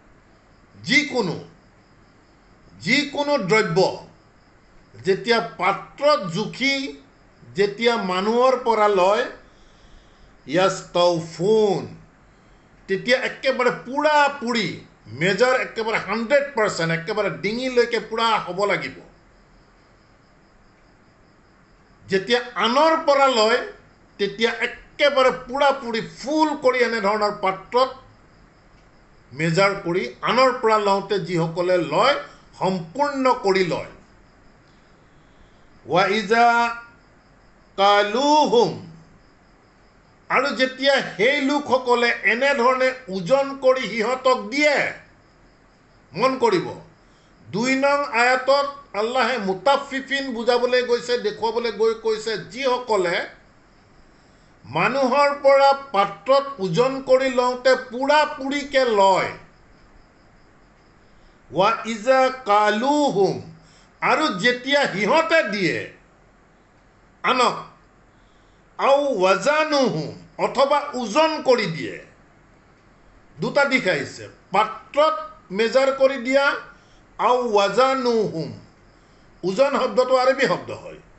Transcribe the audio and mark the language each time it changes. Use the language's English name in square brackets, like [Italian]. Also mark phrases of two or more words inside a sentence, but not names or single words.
[Assamese] যিকোনো দ্ৰব্য যেতিয়া পাত্ৰত জুখি যেতিয়া মানুহৰ পৰা লয়, ইয়াস্তাউফুন, তেতিয়া একেবাৰে পুৰাপুৰি মেজাৰ একেবাৰে 100%, একেবাৰে ডিঙিলৈকে পুৰা হ'ব লাগিব। যেতিয়া আনৰ পৰা লয় তেতিয়া একেবাৰে পুৰাপুৰি ফুল কৰি এনেধৰণৰ পাত্ৰত মেজাৰ কৰি আনৰ পৰা লওঁতে যিসকলে লয় সম্পূৰ্ণ কৰি লয়। [Arabic] وإذا كالوهم, [Assamese] আৰু যেতিয়া সেই লোকসকলে এনেধৰণে ওজন কৰি সিহঁতক দিয়ে, মন কৰিব 2 নং আয়াতত আল্লাহে মুতাফিফিন বুজাবলৈ গৈছে, দেখুৱাবলৈ গৈ কৈছে যিসকলে মানুহৰ পৰা পাত্ৰত ওজন কৰি লওঁতে পুৰাপুৰিকে লয়। [Arabic] وإذا كالوهم, [Assamese] আৰু যেতিয়া সিহঁতে দিয়ে আনক, [Arabic] أو وزنوهم, [Assamese] অথবা ওজন কৰি দিয়ে, দুটা দিশ আহিছে, পাত্ৰত মেজাৰ কৰি দিয়া, [Arabic] أو وزنوهم, [Assamese] ওজন শব্দটো আৰবী শব্দ হয়।